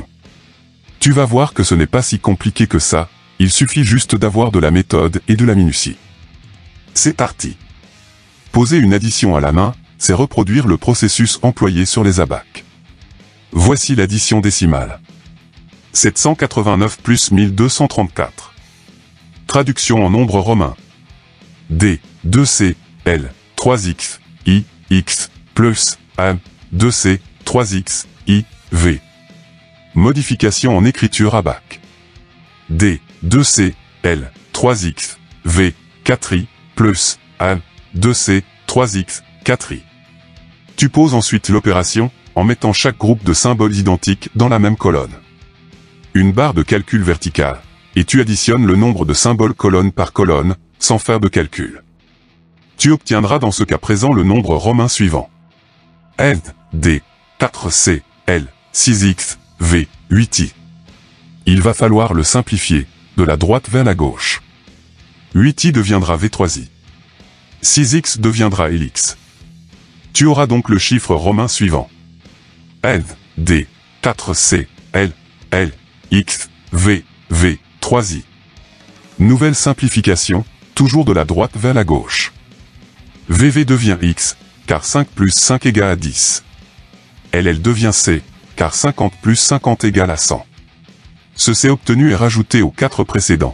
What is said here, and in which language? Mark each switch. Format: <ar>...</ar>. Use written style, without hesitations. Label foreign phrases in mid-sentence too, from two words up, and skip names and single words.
<fr>Tu vas voir que ce n'est pas si compliqué que ça, il suffit juste d'avoir de la méthode et de la minutie. C'est parti. Poser une addition à la main, c'est reproduire le processus employé sur les abacs. Voici l'addition décimale. 789 plus 1234. Traduction en nombres romains. D, 2C, L, 3X, I, X, plus, M, 2C, 3X, I, V. Modification en écriture abac. D, 2C, L, 3X, V, 4I, plus, M, 2C, 3X, 4I. Tu poses ensuite l'opération, en mettant chaque groupe de symboles identiques dans la même colonne. Une barre de calcul verticale, et tu additionnes le nombre de symboles colonne par colonne, sans faire de calcul. Tu obtiendras dans ce cas présent le nombre romain suivant. N, D, 4C, L, 6X, V, 8I. Il va falloir le simplifier, de la droite vers la gauche. 8I deviendra V3I. 6X deviendra LX. Tu auras donc le chiffre romain suivant. N, D, 4C, L, L, X, V, V, 3I. Nouvelle simplification, toujours de la droite vers la gauche. VV devient X, car 5 plus 5 égale à 10. LL devient C, car 50 plus 50 égale à 100. Ce C obtenu est rajouté aux 4 précédents.</fr>